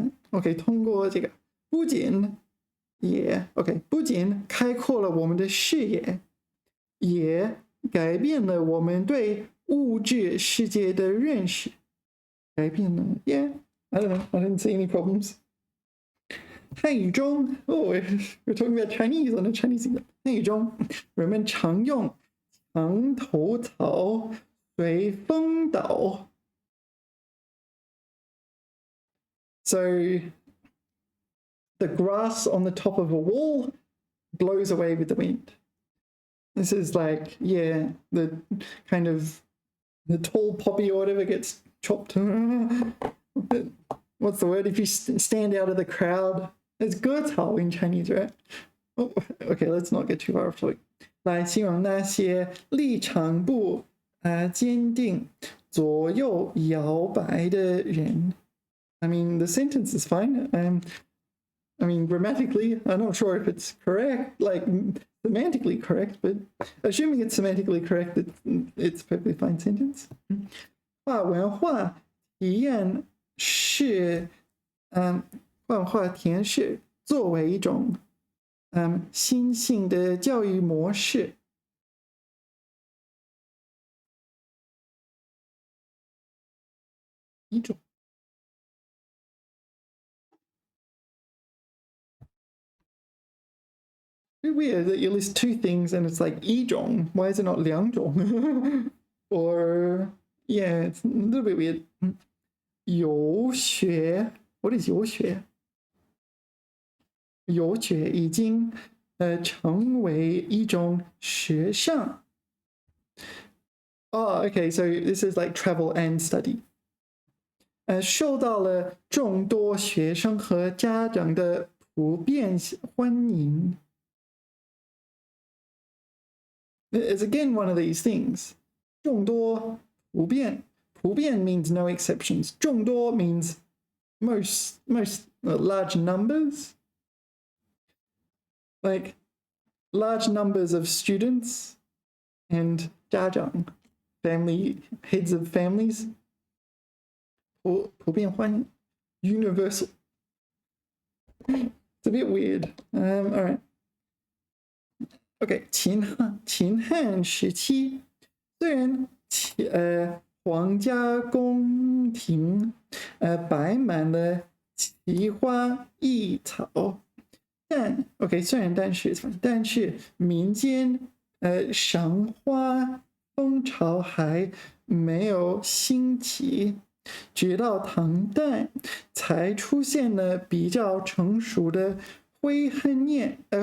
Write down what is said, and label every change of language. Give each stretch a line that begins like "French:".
Chinese: OK， 通过这个不仅开阔了我们的视野，也改变了我们对物质世界的认识。改变了
English: ，Yeah, I don't know, I didn't see any problems. 汉语中we're talking about Chinese on a Chinese exam.
Chinese: 汉语中人们常用墙头草随风倒。
English: So the grass on the top of a wall blows away with the wind. This is like, yeah, the kind of the tall poppy or whatever gets chopped. What's the word? If you stand out of the crowd, it's 割草 in Chinese, right? Oh, okay, let's not get too far off topic.
Chinese: 来形容那些立场不坚定、左右摇摆的人。
English: I mean, the sentence is fine. I mean, grammatically, I'm not sure if it's correct. Like, semantically correct, but assuming it's semantically correct, it's a perfectly fine sentence.
Chinese: 跨文化体验是跨文化体验是作为一种新兴的教育模式。
English: 一种 weird that you list two things and it's like 一种. Why is it not 两种? Or yeah, it's a little bit weird. 游学 What is 游学?
Chinese: 游学已经成为一种时尚。
English: Oh, okay, so this is like travel and study.
Chinese: 受到了众多学生和家长的普遍欢迎。
English: It's again one of these things.
Chinese: 众多普遍
English: means no exceptions. 众多 means most large numbers. Like large numbers of students and 家长 family heads of families.
Chinese: 普遍欢迎 universal.
English: It's a bit weird. All right.
Chinese: OK, 秦汉时期，虽然皇家宫廷摆满了奇花异草，但是民间赏花风潮还没有兴起，直到唐代才出现了比较成熟的灰恨叶。